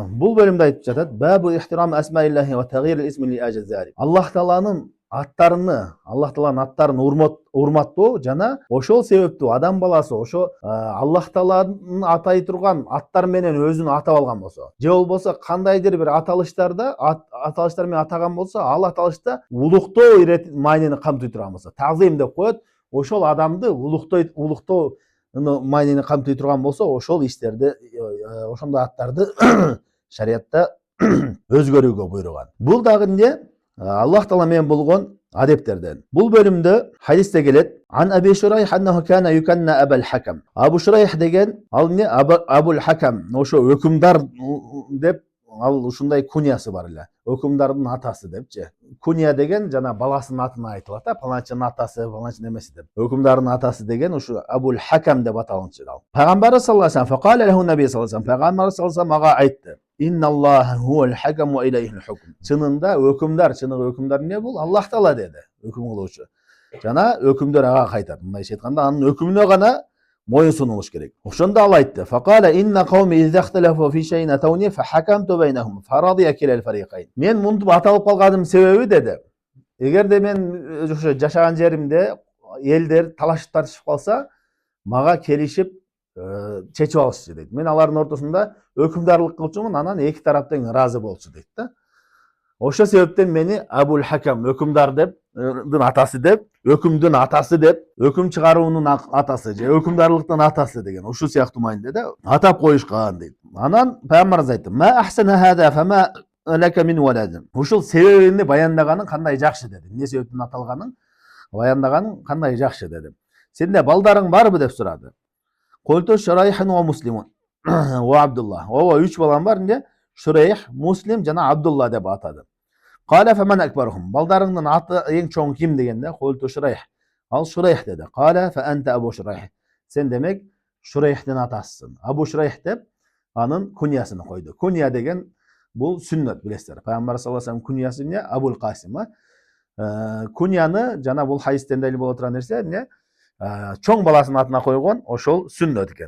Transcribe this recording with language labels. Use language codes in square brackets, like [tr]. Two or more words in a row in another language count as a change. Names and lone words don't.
[ky] Бул бөлümde айтып жатат. [ar] باب احترام أسماء الله وتغيير الاسم لأجل ذلك. [ky] Аллах Тааланын аттарын урматтоо жана ошол себептүү адам баласы ошо Аллах Тааланын атай турган аттар менен өзүн атап алган болсо, же болбосо кандайдыр бир аталыштар менен атаган болсо, ал аталышта улуктоо маанини камтый турган болсо, тазим деп коет, ошол адамды улуктоо маанини камтый турган болсо, ошол иштерди, ошондой аттарды шариятта өзгөрүүгө буйруган. Бул дагы эмне? Аллах Таала менен болгон адептерден. Бул бөлүмдө хадисте келет. [ar] عن أبي شريح أنه كان يكنى أبا الحكم. [ky] Абу Шурайх деген ал эмне? Абул Хакам, ошо өкүмдар деп, ал ушундай куньясы бар эле. Өкүмдардын атасы депчи. Кунья деген жана баласынын атына айтылат, паланчынын атасы, паланчынын эмеси деп. Өкүмдардын атасы деген ушу Абул Хакам деп аталынчу ал. [ar] Пайгамбар صلى الله عليه وسلم فقال له النبي صلى الله عليه وسلم, пайгамбар صلى الله عليه وسلم [ky] ага айтты. [ar] إن الله هو الحكم وإليه الحكم. [ky] Чынында чыныгы өкүмдар эмне бул? Аллах Таала деди, өкүм кылуучу. Жана өкүмдөр ага кайтат. Мындайча айтканда, анын өкүмүнө гана моюн сунулуш керек. Ошондо ал айтты. [ar] فقال إن قومي إذا اختلفوا في شيء أتوني فحكمت بينهم فرضي كلا الفريقين. [ky] Мен мынтип аталып калганым себеби деди. Эгерде мен ошо жашаган жеримде элдер талашып тартышып калса, мага келишип чечип алышчу дейт. Мен алардын ортосунда өкүмдарлык кылчумун, анан эки тарап тең ыраазы болчу дейт да. Ошол себептен мени Абул Хакам, өкүмдардын атасы деп, өкүмдүн атасы деп, өкүм чыгаруунун атасы же өкүмдарлыктын атасы деген ушул сыяктуу мааниде да атап коюшкан дейт. Анан пайгамбарыбыз айтты: [ar] "ما أحسن هذا فما لك من الولد." [ky] Ушул себебини баяндаганың кандай жакшы деди. Эмне себептен аталганын баяндаганың кандай жакшы деди. Сенде балдарың барбы деп сурады. [ar] قلت شريح ومسلم وعبد الله. [ky] Ооба 3 балам бар, эмне? Шурайх, Муслим жана Абдулла деп атады. [ar] قال فمن أكبرهم. [ky] Балдарыңдын аты эң чоң ким дегенде, [ar] قلت شريح. [ky] Ал Шурайх деди. [ar] قال فأنت أبو شريح. [ky] Сен демек Шурайхтын атасысың. Абу Шурайх деп анын куньясын койду. Кунья деген бул сүннөт, билесиздер. Пайгамбар [ar] صلى الله عليه وسلم [ky] куньясы эмне? Абул Касим. Куньяны жана бул хадистен далил боло турган нерсе эмне? Чоң баласынын атына койгон, ошол сүннөт экен.